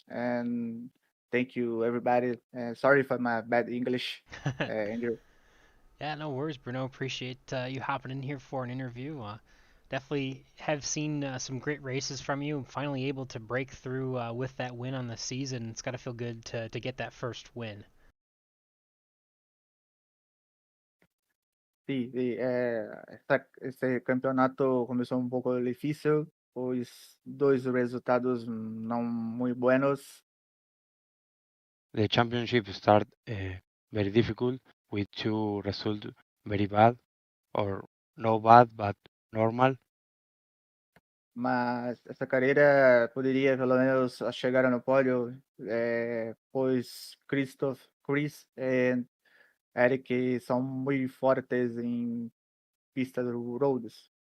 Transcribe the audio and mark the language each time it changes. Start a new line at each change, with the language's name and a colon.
English: And thank you, everybody. Sorry for my bad English, Andrew. Yeah, no worries, Bruno. Appreciate you hopping in here for an interview. Definitely have seen some great races from you. Finally able to break through with that win on the season. It's got to feel good to get that first win.
Portuguese: Sí, sí, esse campeonato começou um pouco difícil, pois dois resultados não muito buenos.
English: The championship start very difficult with two results very bad or no bad but normal.
Portuguese: Mas essa carreira poderia pelo menos chegar no pódio, pois Chris e Eric são muito fortes em pistas roads.